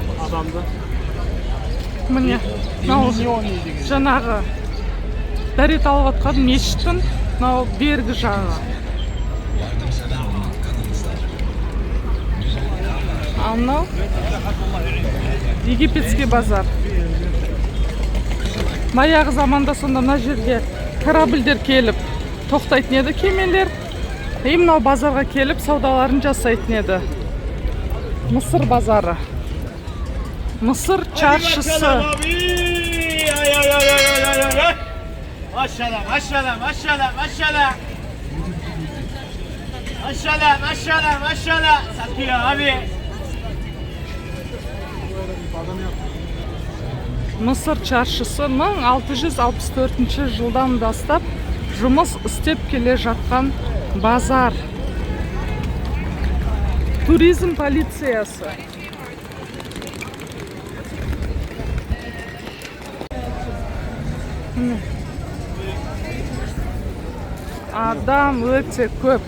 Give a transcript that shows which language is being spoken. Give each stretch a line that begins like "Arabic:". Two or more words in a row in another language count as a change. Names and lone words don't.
Kazakh: Adamda. Міне мынау жаңағы дәрет алып жатқан мешіттің мынау бергі жағы. Ал мынау
Russian: египетский базар.
Kazakh: Баяғы заманда сонда мына жерге корабльдер келіп тоқтайтын еді, кемелер. Мынау базарға келіп саудаларын жасайтын еді. Мысыр базары.
Turkish: Mısır çarşısı. Maşallah, maşallah, maşallah, maşallah. Maşallah, maşallah, maşallah. Satıyor abi. Mısır çarşısı
Kazakh: 1664 жылдан бастап жұмыс істеп келе жатқан базар. Turizm полициясы. Адам өте көп.